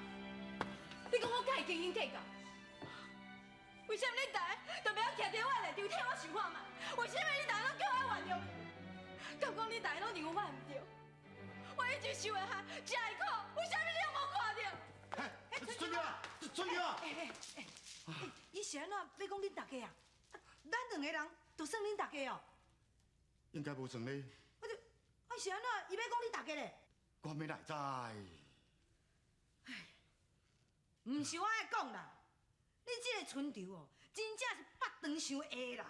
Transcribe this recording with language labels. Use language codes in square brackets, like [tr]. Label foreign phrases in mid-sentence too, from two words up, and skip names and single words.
[nan] 你讲我甲伊斤斤计较？为什么你大家都袂晓徛伫我内场替我想看嘛？为什么你大家拢叫我原谅你？敢讲你大家拢认为我唔对？我一直受的害，食的苦，为什么你拢无看到？春娇啊，春娇啊！伊是安怎要讲恁大家啊？咱两个人就算恁大家哦。应该无算咧。是安怎伊要讲恁大家咧？我要来知。唔是我爱讲啦，你这个春潮哦，真正是腹肠伤下啦。